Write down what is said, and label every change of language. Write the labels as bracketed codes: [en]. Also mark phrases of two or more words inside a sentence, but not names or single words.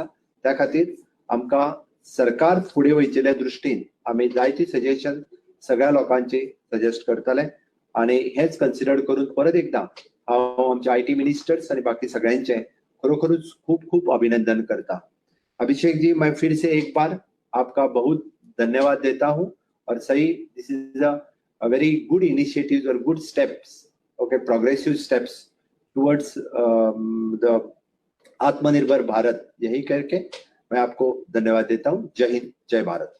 [kok] त्या खातीर आमकां सरकार फुडें वयचेल्या दृश्टीन आमी जायती सजेशन सगळ्या लोकांची सजेस्ट करतले आणि हेच कन्सिडर करून परत एकदा हांव आमच्या आयटी मिनिस्टर्स आणि बाकी सगळ्यांचे खरोखरूच खूप खूप अभिनंदन करता। [hi] अभिषेक जी, मैं फिर से एक बार आपका बहुत धन्यवाद देता हूं और सही [en] this is a very good initiatives [hi] और [en] good steps, okay, progressive steps towards the [hi] आत्मनिर्भर भारत, यही करके मैं आपको धन्यवाद देता हूं। जय हिंद, जय भारत।